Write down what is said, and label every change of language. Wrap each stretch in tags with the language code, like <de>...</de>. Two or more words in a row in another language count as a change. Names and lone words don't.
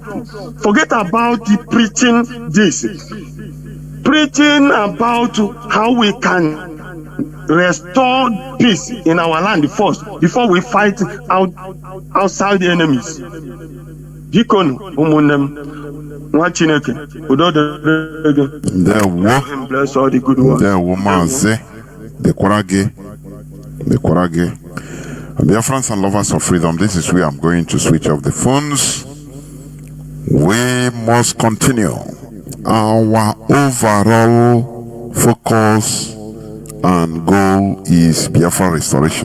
<en>Forget about the preaching this. Preaching about how we can restore peace in our land first, before we fight outside the enemies.</en> <ig>nwa Chineke udo dịrị gị. Ndewo.</ig> <en>Bless all the good ones.</en> <ig>Ndewo Mazi. Dekwara gị.</ig> <en>Dear friends and lovers of freedom, this is where I'm going to switch off the phones. We must continue. Our overall focus and goal is Biafra restoration.</en>